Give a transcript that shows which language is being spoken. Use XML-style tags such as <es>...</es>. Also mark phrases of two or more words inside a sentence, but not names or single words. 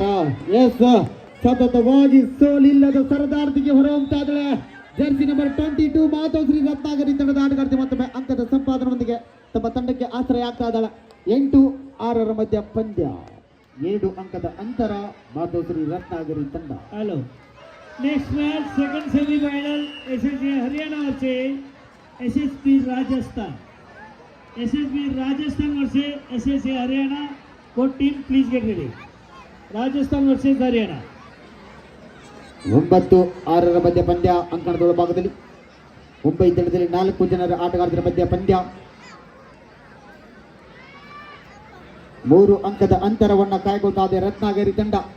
<kn>ಎಸ್, ಸತತವಾಗಿ ಸೋಲಿಲ್ಲದ ಸರದಾರ್ತಿಗೆ ಹೊರಹೊಮ್ತಾ ಇದ್ದಾಳೆ</kn> <en>jersey number</en> <kn>22 ಮಾತೋಶ್ರೀ ರತ್ನಾಗರಿ ತಂಡದ ಆಟಗಾರ್ತಿ. ಮತ್ತೊಮ್ಮೆ ಅಂಕದ ಸಂಪಾದನೆಯೊಂದಿಗೆ ತಮ್ಮ ತಂಡಕ್ಕೆ ಆಶ್ರಯ ಆಗ್ತಾ ಇದ್ದಾಳೆ. 8-6 ಮಧ್ಯ ಪಂದ್ಯ, 7 ಅಂಕದ ಅಂತರ ಮಾತೋಶ್ರೀ ರತ್ನಾಗರಿ ತಂಡ. ಹಲೋ,</kn> <en>Next match second semifinal SSB Haryana versus SSB Rajasthan. SSB Rajasthan versus SSB Haryana. Both team please get ready. Rajasthan versus Haryana.</en> <kn>9-6 ಮಧ್ಯ ಪಂದ್ಯ ಅಂಕಣದ ಭಾಗದಲ್ಲಿ ಮುಂಬೈ ತಂಡದಲ್ಲಿ 4 ಜನರ ಆಟಗಾರರ ಮಧ್ಯ ಪಂದ್ಯ. 3 ಅಂಕದ ಅಂತರವನ್ನು ಕಾಯ್ಕೊಳ್ತಾ ಇದೆ ರತ್ನಾಗಿರಿ ತಂಡ.</kn>